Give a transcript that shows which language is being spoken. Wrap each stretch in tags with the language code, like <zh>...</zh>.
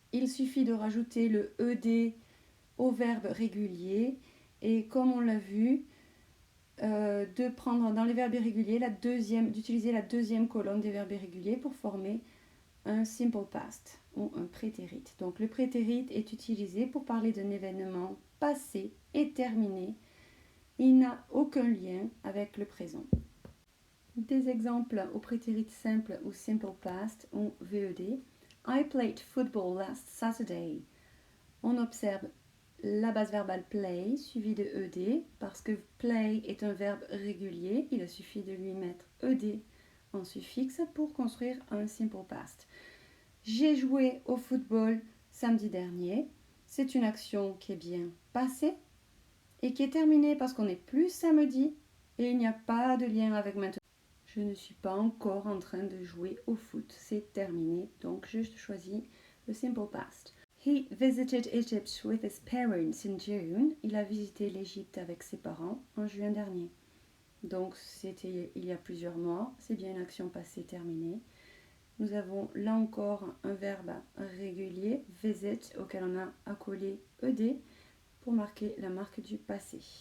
<fr>il suffit de rajouter le ED au verbe régulier et comme on l'a vu, de prendre dans les verbes irréguliers d'utiliser la deuxième colonne des verbes irréguliers pour former un simple past ou un prétérit. Donc le prétérit est utilisé pour parler d'un événement passé et terminé. Il n'a aucun lien avec le présent. Des exemples au prétérit simple ou simple past ou VED.</fr> <en>I played football last Saturday.</en> <fr>On observe la base verbale play suivie de ED parce que play est un verbe régulier. Il suffit de lui mettre ED en suffixe pour construire un simple past. J'ai joué au football samedi dernier. C'est une action qui est bien passée et qui est terminée parce qu'on n'est plus samedi et il n'y a pas de lien avec maintenant. Je ne suis pas encore en train de jouer au foot. C'est terminé, donc je choisis le simple past.</fr> <en>He visited Egypt with his parents in June.</en> <fr>Il a visité l'Égypte avec ses parents en juin dernier. Donc c'était il y a plusieurs mois. C'est bien une action passée terminée. Nous avons là encore un verbe régulier, visit, auquel on a accolé ed pour marquer la marque du passé.</fr>